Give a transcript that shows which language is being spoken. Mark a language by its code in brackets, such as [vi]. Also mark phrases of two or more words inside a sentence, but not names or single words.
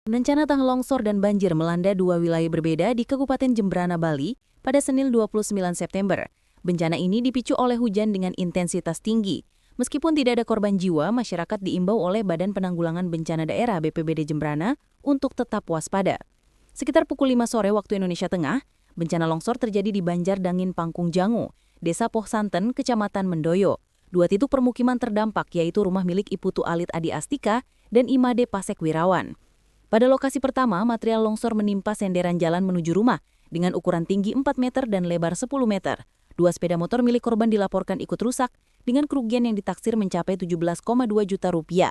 [id] Bencana tanah longsor dan banjir melanda dua wilayah berbeda di Kabupaten Jembrana, Bali pada Senin 29 September. Bencana ini dipicu oleh hujan dengan intensitas tinggi. Meskipun tidak ada korban jiwa, masyarakat diimbau oleh Badan Penanggulangan Bencana Daerah BPBD Jembrana untuk tetap waspada. Sekitar pukul 5 sore waktu Indonesia Tengah, bencana longsor terjadi di Banjar Dangin Pangkung Jangu, Desa Poh Santen, Kecamatan Mendoyo. Dua titik permukiman terdampak yaitu rumah milik Iputu Alit Adi Astika dan Imade Pasek Wirawan. Pada lokasi pertama, material longsor menimpa senderan jalan menuju rumah dengan ukuran tinggi 4 meter dan lebar 10 meter. Dua sepeda motor milik korban dilaporkan ikut rusak dengan kerugian yang ditaksir mencapai 17,2 juta rupiah.